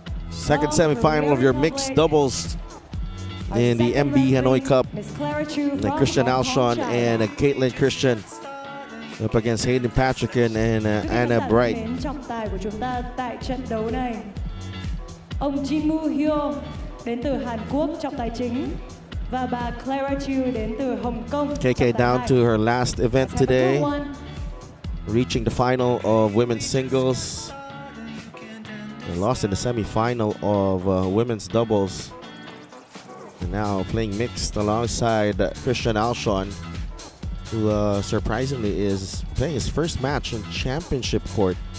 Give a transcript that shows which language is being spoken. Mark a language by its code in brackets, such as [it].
[en] Second semifinal of your mixed doubles in the MB Hanoi Cup. Christian Alshon and Caitlin Christian up against Hayden Patrick and Anna Bright. [vi] Trọng tài của chúng ta tại trận đấu này, ông Jin Woo Hyo đến từ Hàn Quốc trọng tài chính và bà Clara Chu đến từ Hồng Kông. [en] KK down to her last event today, reaching the final of women's singles. They lost in the semi-final of women's doubles. And now playing mixed alongside Christian Alshon, who surprisingly is playing his first match in championship court.